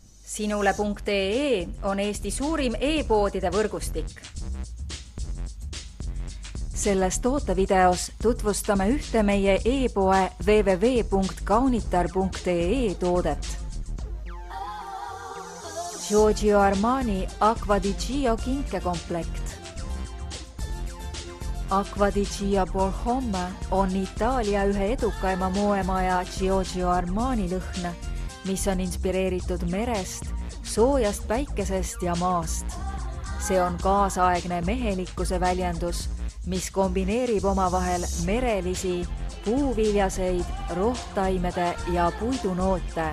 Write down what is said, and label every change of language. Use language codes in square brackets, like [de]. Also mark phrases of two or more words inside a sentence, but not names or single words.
[et] Sinule.ee on Eesti suurim e-poodide võrgustik. Selles tootevideos tutvustame ühte meie e-poe www.kaunitar.ee toodet. Giorgio Armani Acqua di Gio kinkekomplekt. Acqua di Gio Bornholm on Itaalia ühe edukaima moemaja Giorgio Armani lõhn, mis on inspireeritud merest, soojast päikesest ja maast. See on kaasaegne mehelikkuse väljendus, mis kombineerib omavahel merelisi, puuviljaseid, rohtaimede ja puidunoote.